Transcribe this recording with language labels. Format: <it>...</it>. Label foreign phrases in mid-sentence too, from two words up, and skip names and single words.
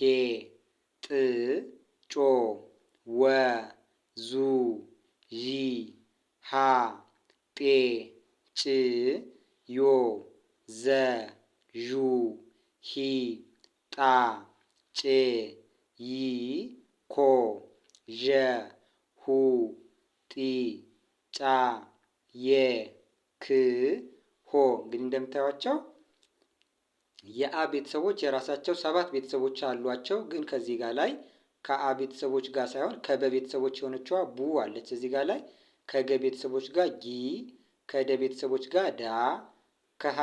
<am>ጥ ጮ ወ ዙ ዢ ሃ ጤ ጭ ዮ ዘ ዡ ሂ ጣ ጬ ይ ኮ ዠ ሁ ጢ ጫ የ ክ ሆ። እንግዲህ እንደምታዩቸው የአ ቤተሰቦች የራሳቸው 7 ቤተሰቦች አሏቸው። ግን ከዚህ ጋር ላይ ከአ ቤተሰቦች ጋር ሳይሆን ከበ ቤተሰቦች የሆነችዋ ቡ አለች እዚህ ጋር ላይ። ከገ ቤተሰቦች ጋር ጊ፣ ከደ ቤተሰቦች ጋር ዳ፣ ከሀ</am>